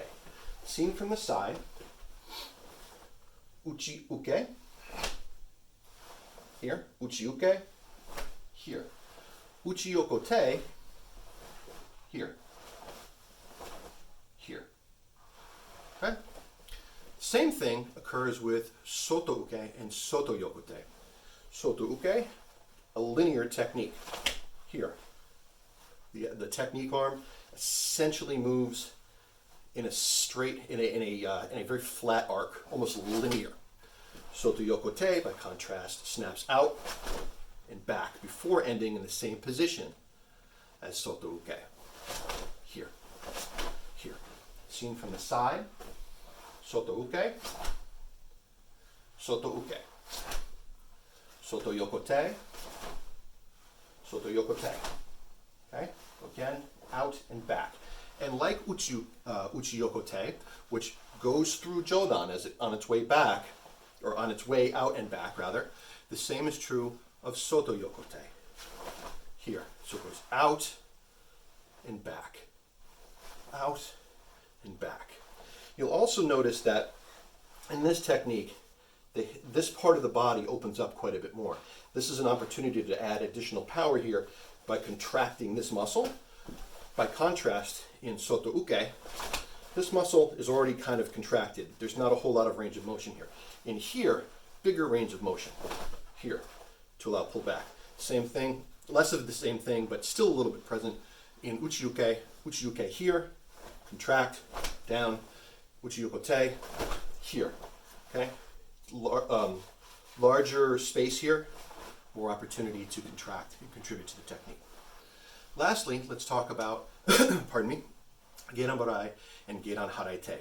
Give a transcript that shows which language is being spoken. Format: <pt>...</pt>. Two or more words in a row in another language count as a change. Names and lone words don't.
<en>Seen from the side, uchi-uke, here, uchi-uke, here. Uchi-yokote, here, here. Okay? Same thing occurs with soto-uke and soto-yokote. Soto-uke, a linear technique. Here, the technique arm essentially moves in a straight, in a very flat arc, almost linear. Soto-yokote, by contrast, snaps out and back before ending in the same position as soto-uke. Here, here. Seen from the side, soto-uke, soto-uke, soto-yokote, soto-yokote. Okay? Again, out and back. And like uchi-yokote, which goes through jodan on its way back, or on its way out and back, rather, the same is true of soto-yokote. Here. So it goes out and back. Out and back. You'll also notice that in this technique, this part of the body opens up quite a bit more. This is an opportunity to add additional power here by contracting this muscle. By contrast, in soto-uke, this muscle is already kind of contracted. There's not a whole lot of range of motion here. In here, bigger range of motion. Here, to allow pull back. Same thing, less of the same thing, but still a little bit present in uchi-uke. Uchi-uke here, contract, down. Uchi-yokote, here. Okay? Larger space here, more opportunity to contract and contribute to the technique. Lastly, let's talk about, pardon me, Geiran Barai and Geiran Haraite.</en>